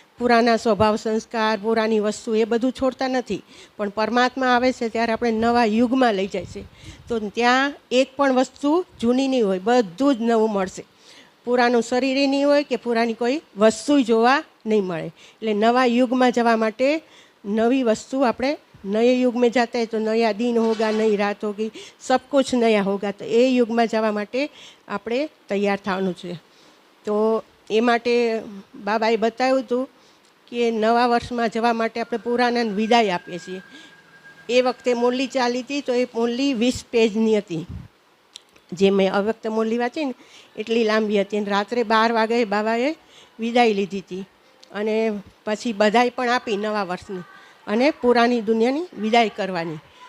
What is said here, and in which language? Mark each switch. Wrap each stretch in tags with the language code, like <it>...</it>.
<gu>પુરાના સ્વભાવ સંસ્કાર, પુરાની વસ્તુ એ બધું છોડતા નથી. પણ પરમાત્મા આવે છે ત્યારે આપણે નવા યુગમાં લઈ જાય છે. તો ત્યાં એક પણ વસ્તુ જૂની નહીં હોય, બધું જ નવું મળશે. પુરાનું શરીર નહીં હોય કે પુરાની કોઈ વસ્તુ જોવા નહીં મળે. એટલે નવા યુગમાં જવા માટે નવી વસ્તુ આપણે</gu> <hi>નए युग में जाते हैं तो नया दिन होगा, नई रात होगी, सब कुछ नया होगा.</hi> <gu>તો એ યુગમાં જવા માટે આપણે તૈયાર થવાનું છે. તો એ માટે બાબાએ બતાવ્યું હતું કે નવા વર્ષમાં જવા માટે આપણે પુરાનાને વિદાય આપીએ છીએ. એ વખતે મુરલી ચાલી હતી તો એ મુરલી 20 પેજની હતી. જે મેં અવ્યક્ત મુરલી વાંચી ને એટલી લાંબી હતી. અને રાત્રે 12 વાગે બાબાએ વિદાય લીધી હતી અને પછી બધાય પણ આપી નવા વર્ષની અને પુરાની દુનિયાની વિદાય કરવાની.</gu>